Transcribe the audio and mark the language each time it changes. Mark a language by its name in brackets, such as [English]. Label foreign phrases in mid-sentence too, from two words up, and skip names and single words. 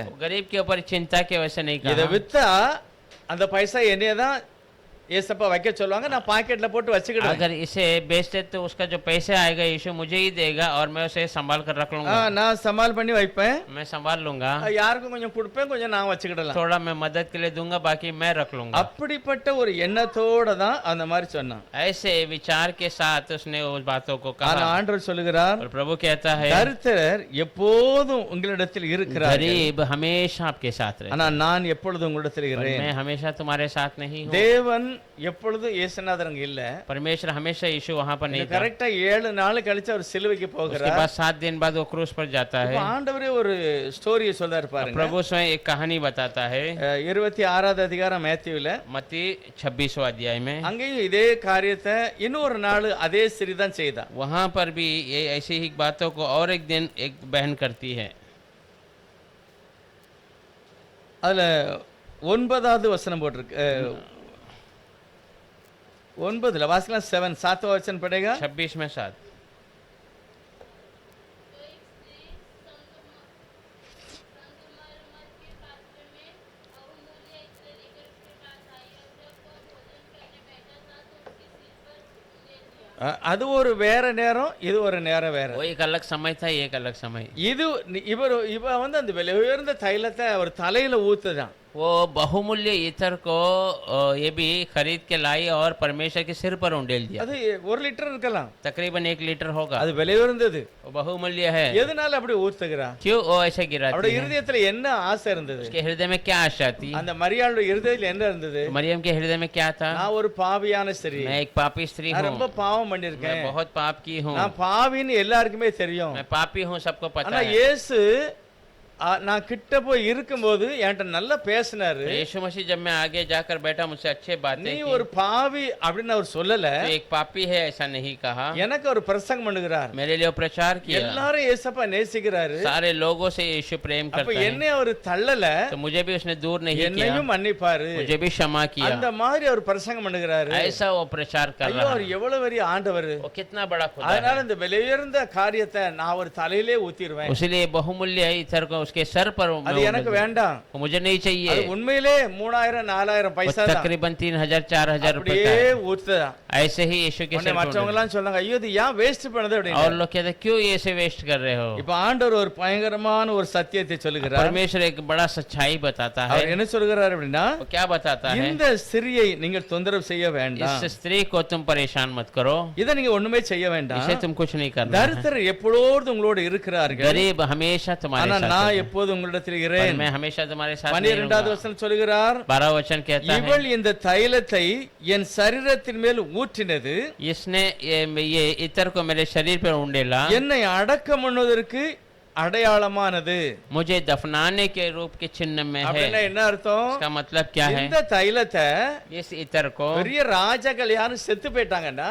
[Hindi] गरीब के ऊपर चिंता के वैसे नहीं [Tamil] இதை [Hindi] कहा। [Tamil] வித்தா அந்த பைசா என்னையதான் ஏசப்பா வைக்க சொல்லுவாங்க, நான் பாக்கெட்ல போட்டு வச்சுக்கிடுவேன். [Hindi] अगर इसे बेचते तो उसका जो पैसे आएगा यीशु मुझे ही देगा और मैं उसे संभाल कर रख लूंगा, [Tamil] நான் சமால் பண்ணி வைப்பேன், [Hindi] मैं संभाल लूंगा, [Tamil] யாருக்கும் கொஞ்சம் கொடுப்பேன், கொஞ்சம் நான் வச்சுக்கிடலாம். [Hindi] थोड़ा मैं मदद के लिए दूंगा बाकी मैं रख लूंगा। [Tamil] அப்படிப்பட்ட ஒரு எண்ணத்தோட தான் அந்த மாதிரி சொன்னான். [Hindi] ऐसे विचार के साथ उसने उस बातों को [Tamil] ஆனா [Hindi] कहा [Tamil] ஆண்டவர் சொல்லுகிறார், [Hindi] और प्रभु कहता है [Tamil] தரித்திரர் எப்போதும் உங்களிடத்தில் இருக்கிறார், [Hindi] गरीब हमेशा आपके साथ रहे, [Tamil] ஆனா நான் எப்பொழுதும் உங்களிடத்தில் [Hindi] पर [Tamil] இருக்கிறேன். [Hindi] मैं हमेशा तुम्हारे साथ नहीं हूँ। [Tamil] தேவன் எப்பொழுதும் இயேசுநாதர் அங்க இல்ல, [Hindi] परमेश्वर हमेशा यीशु वहां पर नहीं था। [Tamil] கரெக்டா 7 நாள் கழிச்சு அவர் சிலுவைக்கு [Hindi] उसके [Tamil] போகிறார். [Hindi] बाद 7 दिन बाद वो क्रूस पर जाता है। [Tamil] இப்ப ஆண்டவரே ஒரு ஸ்டோரியை சொல்றாரு பாருங்க. [Hindi] प्रभु स्वयं एक कहानी बताता है [Tamil] 26வது அதிகாரம் மேத்யூல. [Hindi] मत्ती 26वां अध्याय में। [Tamil] அங்கேயும் இதே காரியத்தை இன்னொரு நாள் அதே ஸ்திரீ தான் செய்தா. [Hindi] वहां पर भी ये ऐसी ही बातों को और एक दिन एक बहन करती है। [Tamil] அதுல 9வது வசனம் போட்டிருக்கு. 9ல வாசிக்கலாம். 7 [Hindi] वचन पड़ेगा. 26 में 7। [Tamil] அது ஒரு வேற நேரம், இது ஒரு நேரம் வேற. [Hindi] वो एक अलग समय था, एक अलग समय। [Tamil] இது இவ வந்து அந்த விலை உயர்ந்த தைலத்தை அவர் தலையில ஊத்துதான். [Hindi] वो बहुमूल्य इत्र को ये भी खरीद के लाई और परमेश्वर के सिर पर उंडेल दिया। [Tamil] அது 1 லிட்டர் இருக்கலாம், [Hindi] तकरीबन 1 लीटर होगा। [Tamil] அது விலை உயர்ந்தது. [Hindi] वो बहुमूल्य है। [Tamil] எதனால அப்படி ஊத்துகிறா? [Hindi] क्यों वो ऐसे गिराती [Tamil] அவருடைய [Hindi] है? [Tamil] இருதயத்துல என்ன ஆசை இருந்தது? [Hindi] उसके हृदय में क्या आशा थी? [Tamil] அந்த மரியாளுடைய இருதயத்துல என்ன இருந்தது? [Hindi] मरियम के हृदय में क्या था? [Tamil] நான் ஒரு பாவியான ஸ்திரீ, [Hindi] मैं एक पापी स्त्री [Tamil] நான் [Hindi] हूँ, [Tamil] ரொம்ப பாவம் [Hindi] मैं [Tamil] பண்ணிருக்கேன், [Hindi] बहुत पाप की हूँ, [Tamil] நான் பாவின்னு எல்லாருக்குமே தெரியும். [Hindi] मैं पापी हूँ, सबको पता [Tamil] ஆனா [Hindi] है। [Tamil] இயேசு நான் கிட்ட போய் இருக்கும்போது என்கிட்ட நல்லா பேசினாரு. [Hindi] तो यीशु मसीह जब मैं आगे जाकर बैठा मुझसे अच्छे बातें [Tamil] நீ [Hindi] की। [Tamil] ஒரு பாவி அப்படின்னு அவர் சொல்லல, [Hindi] तो एक पापी है ऐसा नहीं कहा, [Tamil] எனக்கு ஒரு பிரசங்கம் பண்ணுகிறார். [Hindi] मेरे लिए वो प्रचार किया। [Tamil] எல்லாரும் ஏசப்பா நேசிக்கிறாரு, [Hindi] सारे लोगों से यीशु प्रेम [Tamil] அப்ப [Hindi] करता है, [Tamil] என்னை அவர் தள்ளல, [Hindi] तो मुझे भी उसने दूर नहीं किया, [Tamil] என்னையும் மன்னிப்பாரு, [Hindi] मुझे भी क्षमा किया। [Tamil] அந்த மாதிரி அவர் பிரசங்கம் பண்ணுகிறாரு. [Hindi] ऐसा वो प्रचार कर [Tamil] ஐயோ, [Hindi] रहा [Tamil] அவர் [Hindi] है। [Tamil] எவ்வளவு பெரிய ஆண்டவர். [Hindi] वो कितना बड़ा खुदा [Tamil] அதனால [Hindi] है। [Tamil] இந்த விலை உயர்ந்த காரியத்தை நான் அவர் தலையிலே ஊத்திடுவேன். [Hindi] उसलिए बहुमूल्य इत्र को उसके सर पर मैं [Tamil] அது எனக்கு வேண்டாம், [Hindi] वो मुझे नहीं [Tamil] அது [Hindi] चाहिए। [Tamil] உண்மையிலே 3000 4000 [Hindi] वो [Tamil] பைசா தான். [Hindi] तकरीबन 3000 4000 रुपए का [Tamil] அப்படியே [Hindi] है। [Tamil] ஊத்துதா. [Hindi] ऐसे ही यीशु के [Tamil] உடனே [Hindi] सिर पर [Tamil] மற்றவங்க எல்லாம் சொன்னாங்க, ஐயோ இது ஏன் வேஸ்ட் பண்ணுது [Hindi] उंडेल। [Tamil] அப்படின்னு. [Hindi] और लोग कहते क्यों ये ऐसे वेस्ट कर रहे हो? [Tamil] இப்ப ஆண்டவர் ஒரு பயங்கரமான ஒரு சத்தியத்தை சொல்லுகிறார். [Hindi] परमेश्वर एक बड़ा सच्चाई बताता है। [Tamil] அவர் என்ன சொல்கிறார் அப்படின்னா, [Hindi] वो क्या बताता है? [Tamil] இந்த ஸ்திரியை நீங்கள் தொந்தரவு செய்ய வேண்டாம், [Hindi] इस स्त्री को तुम परेशान मत करो, [Tamil] இதை நீங்க ஒண்ணுமே செய்ய வேண்டாம், [Hindi] इसे तुम कुछ नहीं करना है। [Tamil] தரித்திரர் எப்பொழுதும் உங்களோடு இருக்கிறார்கள், [Hindi] गरीब हमेशा तुम्हारे [Tamil] ஆனா [Hindi] साथ [Tamil] நான் [Hindi] है, [Tamil] எப்போதும் உங்களிடத்தில் [Hindi] पर [Tamil] இருக்கிறேன். [Hindi] मैं हमेशा तुम्हारे साथ नहीं [Tamil] 12வது [Hindi] रहूंगा। [Tamil] வசனம் சொல்லுகிறார், [Hindi] 12 वचन कहता है [Tamil] இவள் இந்த தைலத்தை என் சரீரத்தின் மேல் ஊற்றினது [Hindi] इसने ये इत्र को मेरे शरीर पर उंडेला, [Tamil] என்னை அடக்கம் பண்ணுவதற்கு அடையாளமானது. [Hindi] मुझे दफनाने के रूप के चिन्ह में [Tamil] அப்படின்னா [Hindi] है। [Tamil] என்ன அர்த்தம்? [Hindi] इसका मतलब क्या है? [Tamil] இந்த தைலத்தை [Hindi] इस इत्र को [Tamil] பெரிய ராஜாக்கள் யாரும் செத்து போயிட்டாங்கன்னா,